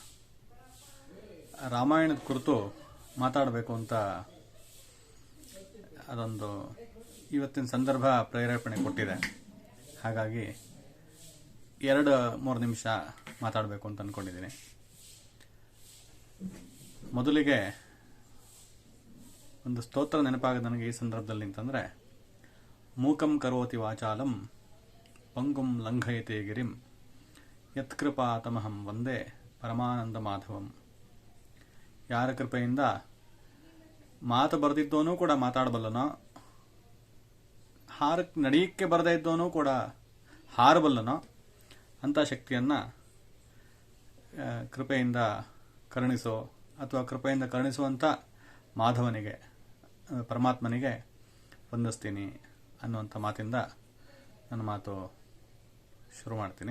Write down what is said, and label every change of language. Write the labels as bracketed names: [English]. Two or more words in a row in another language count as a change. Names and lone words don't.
[Kannada] ರಾಮಾಯಣದ ಕುರಿತು ಮಾತಾಡಬೇಕು ಅಂತ ಅದೊಂದು ಇವತ್ತಿನ ಸಂದರ್ಭ ಪ್ರೇರೇಪಣೆ ಕೊಟ್ಟಿದೆ. ಹಾಗಾಗಿ 2-3 ನಿಮಿಷ ಮಾತಾಡಬೇಕು ಅಂತ ಅಂದ್ಕೊಂಡಿದ್ದೀನಿ. ಮೊದಲಿಗೆ ಒಂದು ಸ್ತೋತ್ರ ನೆನಪಾಗೋದು ನನಗೆ ಈ ಸಂದರ್ಭದಲ್ಲಿ ಅಂತಂದರೆ, [Sanskrit] ಮೂಕಂ ಕರೋತಿ ವಾಚಾಲಂ ಪಂಗುಂ ಲಂಘಯತೆ ಗಿರಿಂ ಯತ್ಕೃಪಾತಮಹಂ ವಂದೇ ಪರಮಾನಂದ ಮಾಧವಂ. [Kannada] ಯಾರ ಕೃಪೆಯಿಂದ ಮಾತು ಬರೆದಿದ್ದವನೂ ಕೂಡ ಮಾತಾಡಬಲ್ಲನೋ, ನಡೆಯಕ್ಕೆ ಬರದೇ ಇದ್ದವನೂ ಕೂಡ ಹಾರಬಲ್ಲನೋ ಅಂಥ ಶಕ್ತಿಯನ್ನು ಕೃಪೆಯಿಂದ ಕರುಣಿಸೋ ಅಥವಾ ಕೃಪೆಯಿಂದ ಕರುಣಿಸುವಂಥ ಮಾಧವನಿಗೆ, ಪರಮಾತ್ಮನಿಗೆ ವಂದಿಸ್ತೀನಿ ಅನ್ನುವಂಥ ಮಾತಿಂದ ನನ್ನ ಮಾತು ಶುರು ಮಾಡ್ತೀನಿ.